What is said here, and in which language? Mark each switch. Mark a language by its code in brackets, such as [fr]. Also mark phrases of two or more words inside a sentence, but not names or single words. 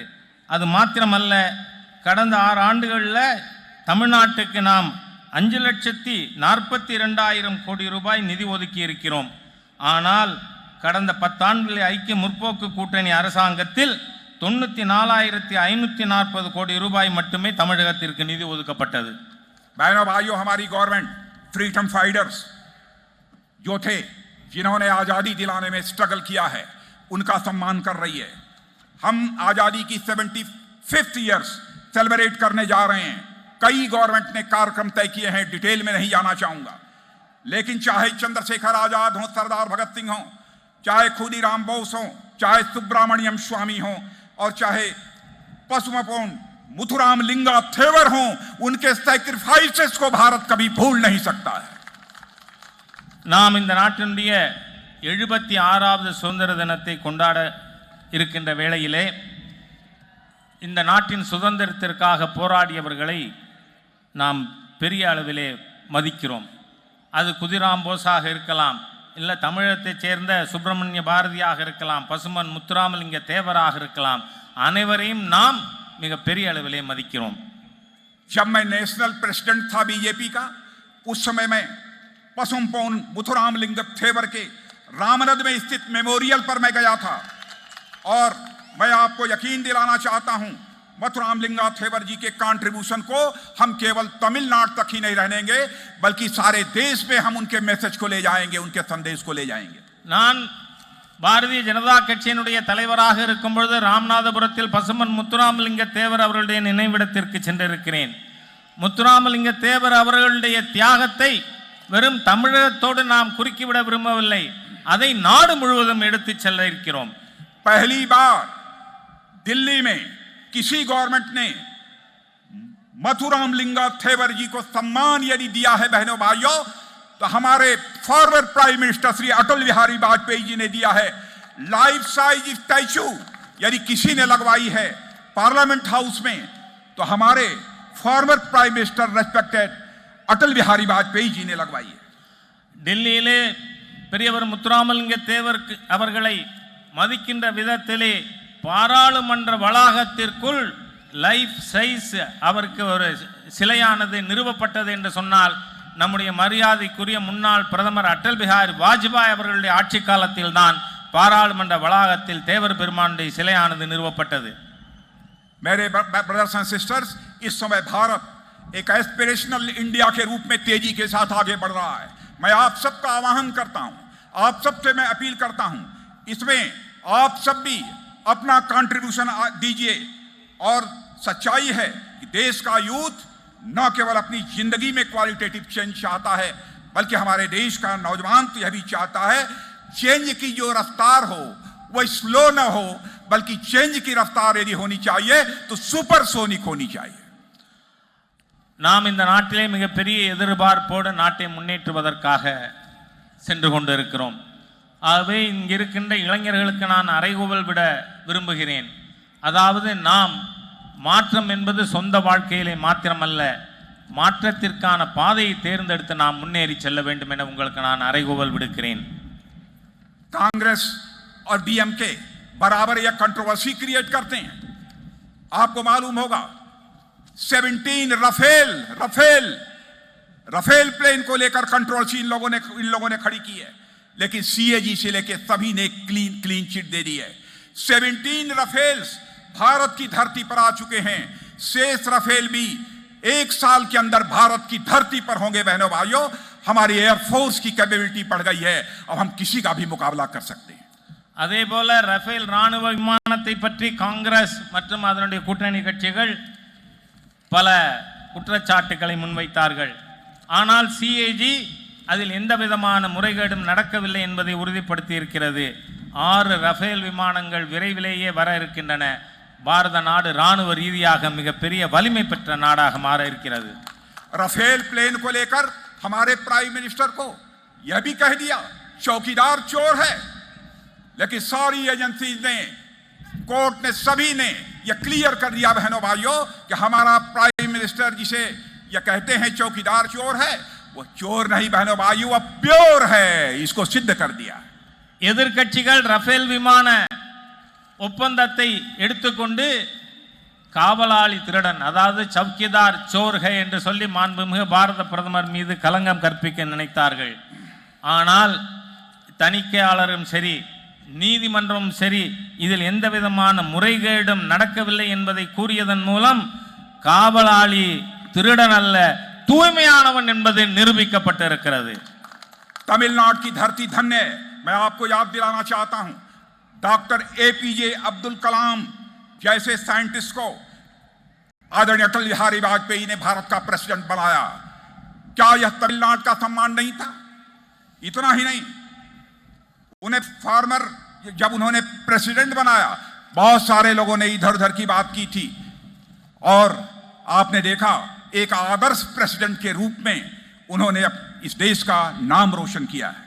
[ta] அது மாத்திரமல்ல, கடந்த 6 ஆண்டுகளில் தமிழ்நாட்டுக்கு நாம் 5,42,000 கோடி ரூபாய் நிதி ஒதுக்கி இருக்கிறோம். ஆனால் கடந்த 10 ஆண்டுகளில் ஐக்கிய முற்போக்கு கூட்டணி அரசாங்கத்தில் 94,540 கோடி ரூபாய் மட்டுமே தமிழகத்திற்கு நிதி ஒதுக்கப்பட்டது. [hi] बहनों भाइयों, हमारी [en] government freedom fighters [hi] जो थे, जिन्होंने आज़ादी दिलाने में स्ट्रगल किया है, उनका सम्मान कर रही है। हम आज़ादी की 75th [en] years celebrate [hi] करने जा रहे हैं। कई गवर्नमेंट ने कार्यक्रम तय किए हैं, डिटेल में नहीं जाना चाहूंगा, लेकिन चाहे चंद्रशेखर आजाद हो, सरदार भगत सिंह हो, चाहे खुदीराम बोस हो, चाहे सुब्रमण्यम स्वामी हो और चाहे पसुमपोन मुथुराम लिंगा थेवर हो, उनके सैक्रिफाइसेस को भारत कभी भूल नहीं सकता है. [ta] நாம் இந்த நாட்டினுடைய 76வது சுதந்திர தினத்தை கொண்டாட இருக்கின்ற வேளையிலே இந்த நாட்டின் சுதந்திரத்திற்காக போராடியவர்களை நாம் பெரிய அளவிலே மதிக்கிறோம். அது குதிராம் போஸாக இருக்கலாம், இல்லை தமிழகத்தைச் சேர்ந்த சுப்பிரமணிய பாரதியாக இருக்கலாம், பசுமன் முத்துராமலிங்க தேவராக இருக்கலாம். அனைவரையும் நாம் மிக பெரிய அளவிலே மதிக்கிறோம். [hi] जब मैं [en] national president [hi] था बीजेपी का, उस समय में पसुमपोन मुथुराम लिंग थेवर के रामनद में स्थित मेमोरियल पर मैं गया था और मैं आपको यकीन दिलाना चाहता हूं, मथुराम लिंगा थेवर जी के कंट्रीब्यूशन को हम केवल तमिलनाडु तक ही नहीं रहनेंगे, बल्कि सारे देश में हम उनके मैसेज को ले जाएंगे, उनके संदेश को ले जाएंगे. [ta] நான் பாரதிய ஜனதா கட்சியினுடைய தலைவராக இருக்கும் பொழுது ராமநாதபுரத்தில் பசுமன் முத்துராமலிங்க தேவர் அவர்களுடைய நினைவிடத்திற்கு சென்றிருக்கிறேன். முத்துராமலிங்க தேவர் அவர்களுடைய தியாகத்தை வெறும் தமிழகத்தோடு நாம் குறுக்கிவிட விரும்பவில்லை, அதை நாடு முழுவதும் எடுத்து செல்ல இருக்கிறோம். [hi] पहली बार दिल्ली में किसी गवर्नमेंट ने मथुराम लिंगा थेवर जी को सम्मान यदि दिया है बहनों भाइयों, तो हमारे [en] forward prime minister [hi] श्री अटल बिहारी वाजपेयी जी ने दिया है. [en] life size statue [hi] यदि किसी ने लगवाई है [en] parliament house [hi] में, तो हमारे [en] forward prime minister respected [hi] अटल बिहारी वाजपेयी जी ने लगवाई है. [ta] டெல்லியிலே பெரியவர் முத்துராமலிங்க தேவர் அவர்களை மதிக்கின்ற விதத்திலே பாராளுமன்ற வளாகத்திற்குள் [en] life size [ta] அவருக்கு ஒரு சிலையானது நிறுவப்பட்டது என்று சொன்னால், நம்முடைய மரியாதைக்குரிய முன்னாள் பிரதமர் அடல் பிஹாரி வாஜ்பாய் அவர்களுடைய ஆட்சி காலத்தில் தான் பாராளுமன்ற வளாகத்தில் தேவர் பெருமானுடைய சிலையானது நிறுவப்பட்டது. [hi] मेरे [en] brothers and sisters, [hi] इस समय भारत एक [en] aspirational India [hi] के रूप में तेजी के साथ आगे बढ़ रहा है. मैं आप सबका आह्वान करता हूं, आप सबसे मैं अपील करता हूं, इसमें आप सब भी अपना कंट्रीब्यूशन दीजिए. और सच्चाई है कि देश का यूथ न केवल अपनी जिंदगी में [en] qualitative change [hi] चाहता है, बल्कि हमारे देश का नौजवान तो यह भी चाहता है चेंज की जो रफ्तार हो वो स्लो ना हो, बल्कि चेंज की रफ्तार यदि होनी चाहिए तो सुपरसोनिक होनी चाहिए। [ta] நாம் இந்த நாட்டிலே மிகப்பெரிய எதிர்பார்ப்போடு நாட்டை முன்னேற்றுவதற்காக சென்று கொண்டிருக்கிறோம். ஆகவே இங்கு இருக்கின்ற இளைஞர்களுக்கு நான் அறைகூவல் விட விரும்புகிறேன். அதாவது நாம் மாற்றம் என்பது சொந்த வாழ்க்கையிலே மாத்திரமல்ல, மாற்றத்திற்கான பாதையை தேர்ந்தெடுத்து நாம் முன்னேறி செல்ல வேண்டும் என உங்களுக்கு நான் அறைகூவல் விடுக்கிறேன். [hi] कांग्रेस और डीएमके बराबर यह [en] controversy create [hi] करते हैं। आपको मालूम होगा 17 रफेल प्लेन को लेकर कंट्रोवर्सी इन लोगों ने खड़ी की है, लेकिन सीएजी से लेकर सभी ने [en] clean chit [hi] दे दी है। 17 रफेल्स भारत की धरती पर आ चुके हैं। शेष रफेल भी 1 साल के अंदर भारत की धरती पर होंगे। बहनों भाइयों, हमारी एयरफोर्स की कैपेबिलिटी बढ़ गई है, अब हम किसी का भी मुकाबला कर सकते हैं। [ta] அதே போல ரஃபேல் ராணுவ விமானத்தை பற்றி காங்கிரஸ் மற்றும் அதனுடைய கூட்டணி கட்சிகள் பல குற்றச்சாட்டுகளை முன்வைத்தார்கள். ஆனால் சிஏஜி அதில் எந்த விதமான முறைகேடும் நடக்கவில்லை என்பதை உறுதிப்படுத்தி இருக்கிறது. 6 ரஃபேல் விமானங்கள் விரைவிலேயே வர இருக்கின்றன. பாரத நாடு ராணுவ ரீதியாக மிகப்பெரிய வலிமை பெற்ற நாடாக மாற இருக்கிறது. [hi] रफेल प्लेन को लेकर हमारे [en] prime minister [hi] को यह भी कह दिया चौकीदार चोर है, लेकिन सारी एजेंसी ने, कोर्ट ने, सभी ने यह क्लियर कर दिया बहनों भाइयों कि हमारा [en] prime minister [hi] जिसे यह कहते हैं चौकीदार चोर है, वो चोर नहीं बहनों भाइयों, वह प्योर है। इसको सिद्ध कर दिया। [ta] எதிர்க்கட்சிகள் ரஃபேல் விமான ஒப்பந்தத்தை எடுத்துக்கொண்டு காவலாளி திருடன், அதாவது [hi] चौकीदार चोर है [ta] என்று சொல்லி மாண்புமிகு பாரத பிரதமர் மீது கலங்கம் கற்பிக்க நினைத்தார்கள். ஆனால் தணிக்கையாளரும் சரி, நீதிமன்றமும் சரி, இதில் எந்த விதமான முறைகேடும் நடக்கவில்லை என்பதை கூறியதன் மூலம் காவலாளி திருடன் அல்ல, தூய்மையானவன் என்பது நிரூபிக்கப்பட்டிருக்கிறது. [hi] तमिलनाडु की धरती धन्य है। मैं आपको याद दिलाना चाहता हूं, डॉक्टर एपीजे अब्दुल कलाम जैसे साइंटिस्ट को आदरणीय अटल बिहारी वाजपेयी ने भारत का प्रेसिडेंट बनाया। क्या यह तमिलनाडु का सम्मान नहीं था? इतना ही नहीं, उन्हें फार्मर जब उन्होंने प्रेसिडेंट बनाया, बहुत सारे लोगों ने इधर उधर की बात की थी, और आपने देखा एक आदर्श प्रेसिडेंट के रूप में उन्होंने इस देश का नाम रोशन किया है।